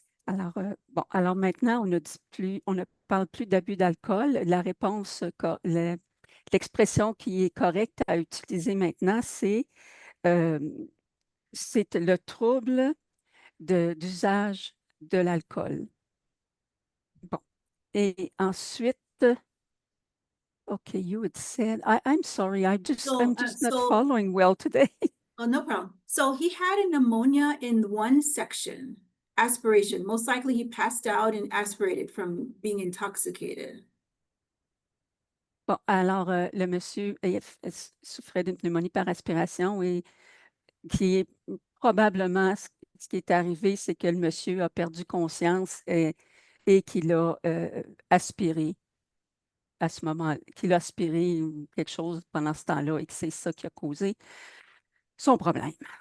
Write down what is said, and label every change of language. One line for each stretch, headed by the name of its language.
French: Alors, bon, alors maintenant, on ne parle plus d'abus d'alcool. La réponse, l'expression qui est correcte à utiliser maintenant, c'est le trouble d'usage de l'alcool. Bon. Et ensuite,
English: okay, you had said, I'm sorry, I'm just not following well today. Oh, no problem. So he had a pneumonia in one section, aspiration. Most likely he passed out and aspirated from being intoxicated.
French: Bon, alors, le monsieur souffrait d'une pneumonie par aspiration et qui est probablement ce qui est arrivé, c'est que le monsieur a perdu conscience et qu'il a aspiré à ce moment, qu'il a aspiré quelque chose pendant ce temps-là et que c'est ça qui a causé son problème.